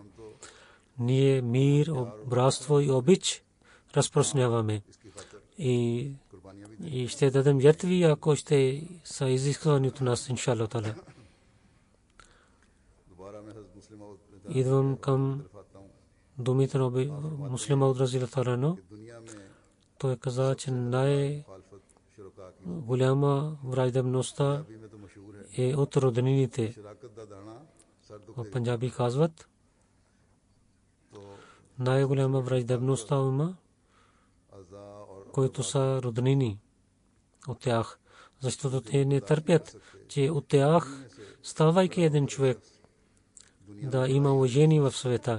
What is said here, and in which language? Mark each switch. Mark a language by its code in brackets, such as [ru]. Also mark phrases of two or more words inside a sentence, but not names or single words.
[bg] Ние мир, братство и обич разпространяваме. И ще дадем жертви, ако ще са изисквани от нас, [ar] إن شاء الله تعالى. [bg] Идвам към думите на Муслим Мауд [ar] رضي الله تعالى عنه. [bg] Той каза, че най-голяма враждебността е от роднините. В Панджаби казват, най-голяма враждебността има, които са роднини от тях, защото те не търпят, че от тях, ставайки един човек, да има уважение в света.